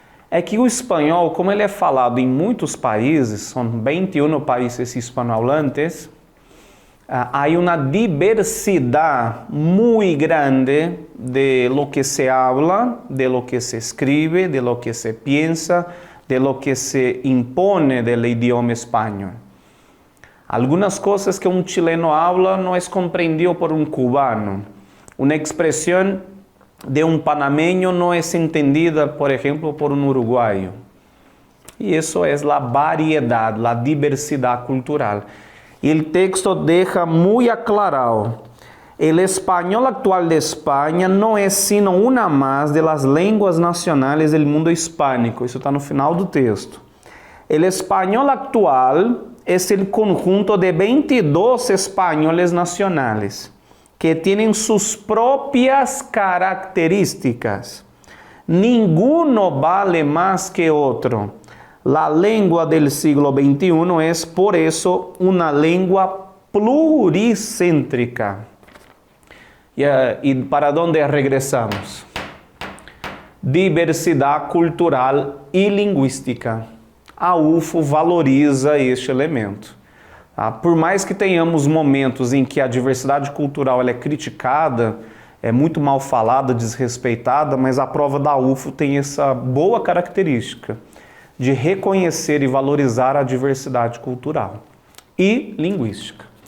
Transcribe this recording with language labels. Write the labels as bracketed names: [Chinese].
[Portuguese] É que o espanhol, como ele é falado em muitos países, são 21 países hispanohablantes, há uma diversidade muito grande [Spanish] de lo que se habla, de lo que se escribe, de lo que se piensa, de lo que se impone del idioma espanhol. Algunas cosas que un chileno habla no es comprendido por un cubano. Una expresión de un panameño no es entendida, por ejemplo, por un uruguayo. Y eso es la variedad, la diversidad cultural. Y el texto deja muy aclarado: el español actual de España no es sino una más de las lenguas nacionales del mundo hispánico. [Portuguese] Isso está no final do texto. [Spanish] El español actual es el conjunto de 22 españoles nacionales que tienen sus propias características. Ninguno vale más que otro. La lengua del siglo XXI es, por eso, una lengua pluricéntrica. ¿Y para dónde regresamos? [Portuguese] diversidade cultural e linguística. A UFO valoriza este elemento. Tá? Por mais que tenhamos momentos em que a diversidade cultural ela é criticada, é muito mal falada, desrespeitada, mas a prova da UFO tem essa boa característica de reconhecer e valorizar a diversidade cultural e linguística.